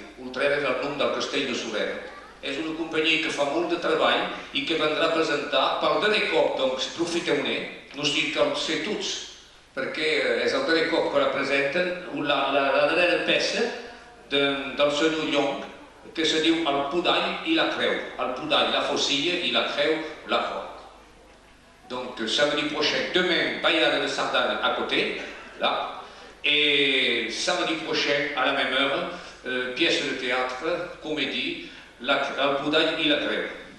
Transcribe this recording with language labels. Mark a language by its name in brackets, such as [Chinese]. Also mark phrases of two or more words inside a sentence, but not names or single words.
[Catalan] Ultrera és el nom del castell de Sureda. És una companyia que fa molt de treball i que vendrà a presentar per darrer cop, doncs profiteu-ne, no sigui que els sé tots, perquè és el darrer cop que la presenten la darrera peça del senyor Llong, que se diu El Podall i la Creu. El Podall, [French] la Faucilla, [Catalan] i la Creu, [French] la Croix. Donc samedi prochain, demain, ballade de sardane à côté, là, et samedi prochain, à la même heure, pièce de théâtre, comédie, El Podall i la Creu.